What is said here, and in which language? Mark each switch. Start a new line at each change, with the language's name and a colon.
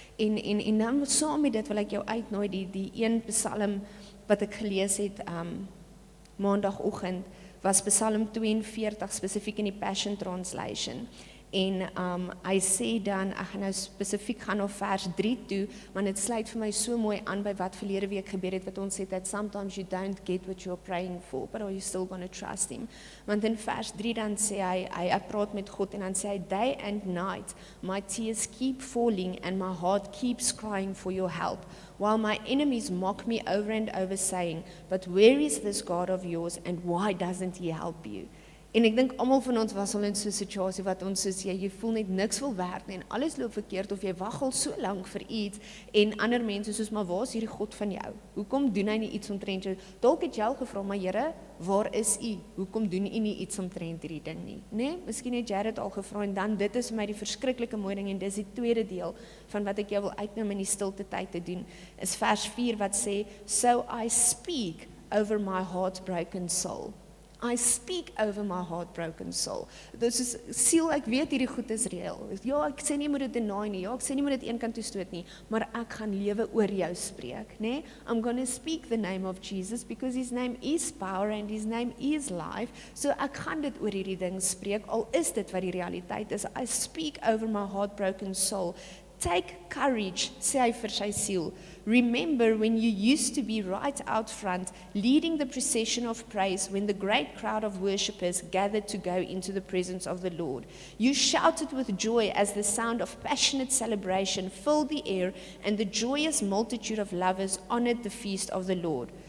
Afrikaans: En dan saam met dit wil ek jou uitnooi, die een psalm wat ek gelees het, maandagoggend, was Psalm 42 spesifiek in die Passion Translation. En hy sê dan, ek gaan nou spesifiek gaan op vers 3 toe, want dit sluit vir my so mooi aan by wat verlede week gebeur het, wat ons sê dat
English: sometimes you don't get what you're praying for, but are you still going to trust him?
Afrikaans: Want in vers 3 dan sê hy praat met God en dan sê hy,
English: day and night, my tears keep falling and my heart keeps crying for your help, while my enemies mock me over and over saying, but where is this God of yours and why doesn't he help you?
Afrikaans: En ek dink almal van ons was al in so 'n situasie wat ons soos jy voel net niks wil werk nie en alles loop verkeerd of jy wag al so lank vir iets en ander mense soos maar waar is hierdie God van jou? Hoekom doen hy nie iets omtrent jou? Dalk het jy al gevra, maar Here, waar is u? Hoekom doen u nie iets omtrent hierdie ding nie? Nee, miskien het jy dit al gevra en dan dit is vir my die verskriklike mooi ding en dis die tweede deel van wat ek jou wil uitneem in die stilte tyd te doen. Is vers 4 wat sê,
English: so I speak over my heartbroken soul. I speak over my heartbroken soul.
Afrikaans: Dit is siel, ek weet hierdie goed is reël. Ja, ek sê nie moet dit deny nie. Ja, ek sê nie moet dit een kant toe stoot nie, maar ek gaan lewe oor jou spreek, nê?
English: I'm going to speak the name of Jesus because his name is power and his name is life.
Afrikaans: So ek gaan dit oor hierdie ding spreek al is dit wat die realiteit is.
English: I speak over my heartbroken soul. Take courage,
Afrikaans: sê hy vir sy siel.
English: Remember when you used to be right out front, leading the procession of praise when the great crowd of worshippers gathered to go into the presence of the Lord. You shouted with joy as the sound of passionate celebration filled the air and the joyous multitude of lovers honored the feast of the Lord.